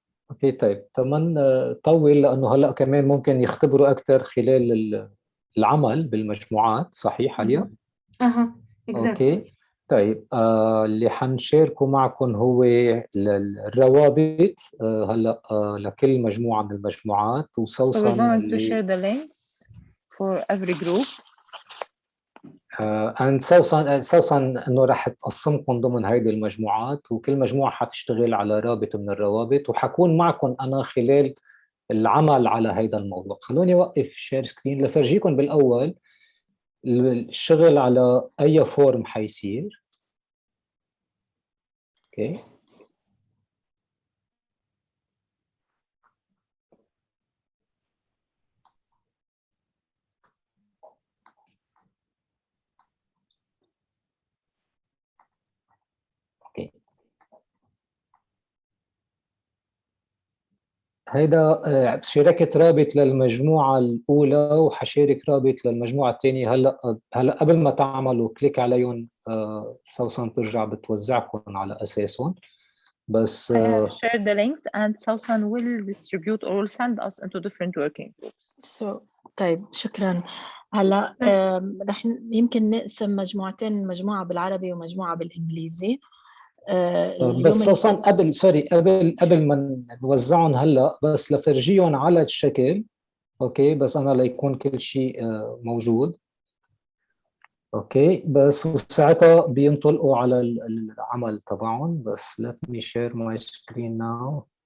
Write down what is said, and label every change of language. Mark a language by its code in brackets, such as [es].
[ar] اوكي طيب تمام. طول لانه هلا كمان ممكن يختبروا اكثر خلال العمل بالمجموعات، صحيح عليا؟ [en] exactly. [ar] اوكي طيب. اللي حنشاركه معكم هو الروابط هلا لكل مجموعه من المجموعات، [en] So we're [ar] وسوسن [en] going to share the links for every group. [ar] and سوسن انه راح تقسمكم ضمن هيدي المجموعات، وكل مجموعه حتشتغل على رابط من الروابط، وحكون معكم انا خلال العمل على هيدا الموضوع. خلوني اوقف شير سكرين لفرجيكم بالاول الشغل على اي فورم حيصير. اوكي اوكي. هيدا شاركت رابط للمجموعة الأولى، وحشارك رابط للمجموعة الثانية. هلا قبل ما تعملوا كليك عليهم سوسن ترجع بتوزعكم على أساسهم. بس [en] I have shared the links and Sausan will distribute or will send us into different working groups. [ar] طيب شكرا. هلا رح يمكن نقسم مجموعتين، مجموعة بالعربي ومجموعة بالإنجليزي. بس سوسن قبل ما نوزعهم هلا، بس لفرجيهم على الشكل. اوكي بس انا ليكون كل شيء موجود. اوكي بس وساعتها بينطلقوا على العمل تبعهم. [en] بس let me share my screen now.